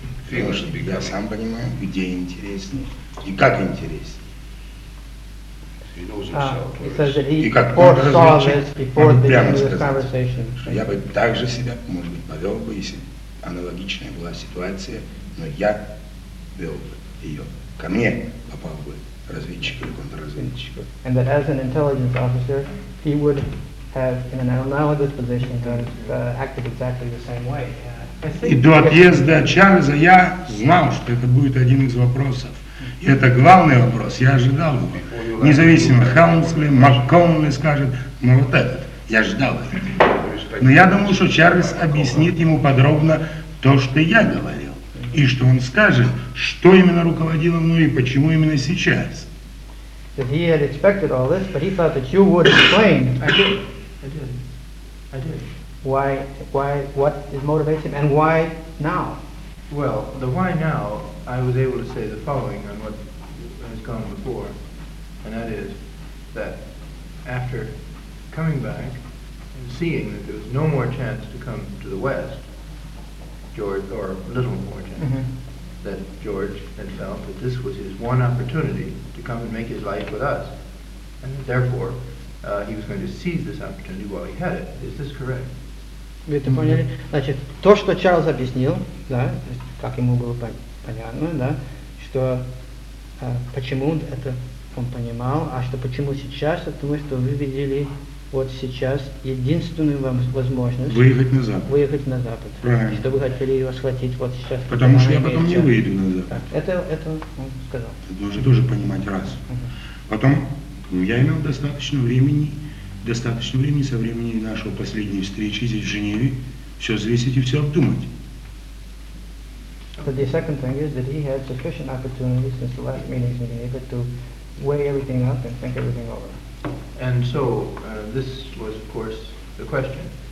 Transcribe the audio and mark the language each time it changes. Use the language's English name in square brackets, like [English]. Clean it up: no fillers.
[Russian] Потому что я сам понимаю, где интереснее и как интереснее. И как он разрешил, он прямо сказал, что я бы так же себя, может быть, повел бы, если аналогичная была ситуация, но я вел бы ее. Ко мне попал бы разведчик или контрразведчик. [English] And that as an intelligence officer, he would have, in an analogous position, acted exactly the same way. [Russian] И до отъезда Чарльза я знал, что это будет один из вопросов. И это главный вопрос, я ожидал его. Независимо, Хелмсли, МакКоннелли скажет, ну вот этот, я ждал этого. Но я думал, что Чарльз объяснит ему подробно то, что я говорил, и что он скажет, что именно руководило мной и почему именно сейчас. [English] That he had expected all this, but he thought that you would explain. I did. Why, what is motivating him, and why now? Well, the why now, I was able to say the following on what has gone before, and that is that after coming back and seeing that there was no more chance to come to the West, George, or little more chance, mm-hmm. that George had felt that this was his one opportunity to come and make his life with us, and that therefore he was going to seize this opportunity while he had it. Is this correct? [Russian] Вы это поняли? Значит, то, что Чарльз объяснил, да, как ему было понятно, да, что почему это он понимал, а что почему сейчас, потому что вы видели вот сейчас единственную вам возможность выехать на Запад. Выехать на Запад. Правильно. Что вы хотели его схватить вот сейчас. Потому что я потом не выйду на Запад. Это он сказал. Ты должен тоже понимать раз. Потом, я имел достаточно времени. Достаточно времени со времени нашего последней встречи здесь в Женеве все взвесить и все обдумать. [English] But the second thing is that he had sufficient opportunity since the last meeting in Geneva to weigh everything up and think everything over. And so this was of course the question.